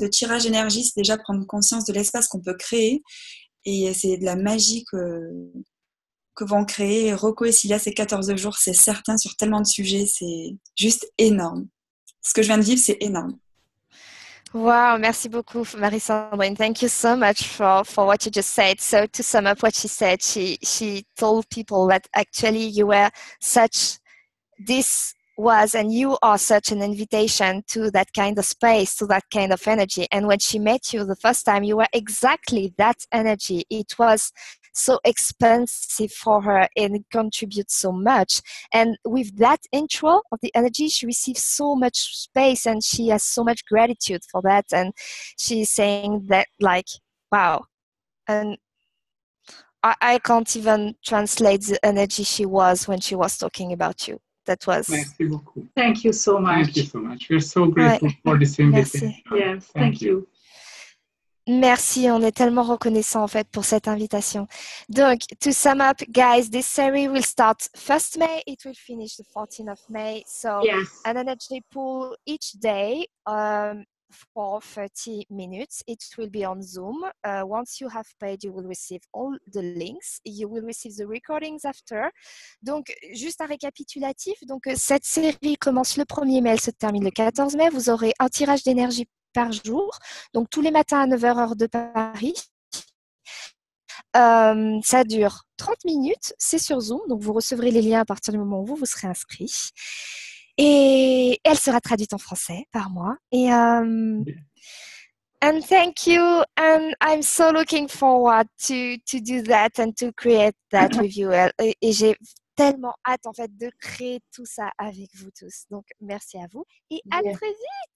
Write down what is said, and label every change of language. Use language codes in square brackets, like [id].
[fr] Le tirage énergie, c'est déjà prendre conscience de l'espace qu'on peut créer et c'est de la magie que vont créer Rocco et Cilia ces 14 jours, c'est certain, sur tellement de sujets, c'est juste énorme. Ce que je viens de vivre, c'est énorme. Wow, merci beaucoup, Marie-Sandrine. [en] Thank you so much for what you just said. So to sum up what she said, she told people that actually you were such, this was and you are such an invitation to that kind of space, to that kind of energy. And when she met you the first time, you were exactly that energy. It was so expensive for her and it contributes so much. And with that intro of the energy, she receives so much space and she has so much gratitude for that. And she's saying that, like, wow. And I can't even translate the energy she was when she was talking about you. That was. [fr] Merci beaucoup. [en] Thank you so much. Thank you so much. We're so grateful for this invitation. Yes, thank you. [fr] Merci, on est tellement reconnaissant en fait pour cette invitation. [en] Donc, to sum up, guys, this series will start 1st May, it will finish the 14th of May. So, Yes. an energy pool each day for 30 minutes. It will be on Zoom. Once you have paid, you will receive all the links. You will receive the recordings after. [fr] Donc, juste un récapitulatif. Donc, cette série commence le 1er mai, elle se termine le 14 mai. Vous aurez un tirage d'énergie par jour, donc tous les matins à 9h heure de Paris. Ça dure 30 minutes, c'est sur Zoom, donc vous recevrez les liens à partir du moment où vous serez inscrit. Et elle sera traduite en français par moi. [en] Et and thank you, and I'm so looking forward to do that and to create that with you. [fr] Et j'ai tellement hâte en fait de créer tout ça avec vous tous. Donc merci à vous et à très vite.